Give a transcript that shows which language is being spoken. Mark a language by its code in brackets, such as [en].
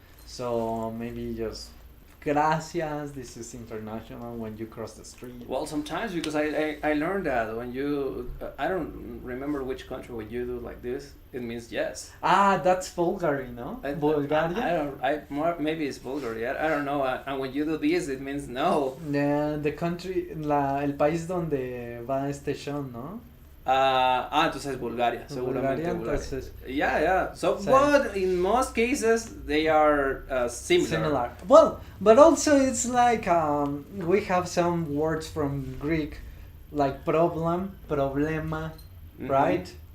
[en] So maybe just gracias, this is international when you cross the street. Well, sometimes because I learned that when you, I don't remember which country when you do like this, it means yes. That's Bulgaria, no? Bulgaria? Maybe it's Bulgaria, I don't know. And when you do this, it means no. Yeah, the country, [es] el país donde va este show, ¿no? Entonces Bulgaria. Bulgaria, entonces. [en] Yeah. So, but in most cases, they are similar. Well, but also it's like we have some words from Greek, like problem, problema, right?